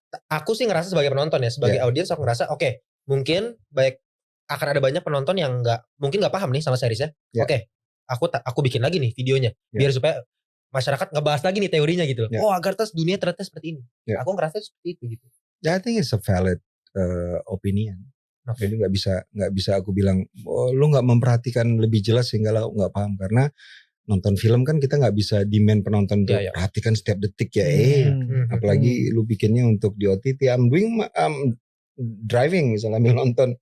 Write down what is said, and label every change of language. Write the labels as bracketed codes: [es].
[id] Aku sih ngerasa sebagai penonton ya, sebagai audiens aku ngerasa mungkin akan ada banyak penonton yang mungkin nggak paham nih sama seriesnya. Aku bikin lagi nih videonya biar supaya masyarakat ngebahas lagi nih teorinya gitu. Agarthas dunia ternyata seperti ini. Aku ngerasa seperti itu gitu. [en] I think it's a valid opinion. [id] Jadi nggak bisa aku bilang lu nggak memperhatikan lebih jelas sehingga lo nggak paham, karena nonton film kan kita nggak bisa demand penonton untuk perhatikan setiap detik ya. Apalagi lu bikinnya untuk di OTT. driving misalnya sambil nonton.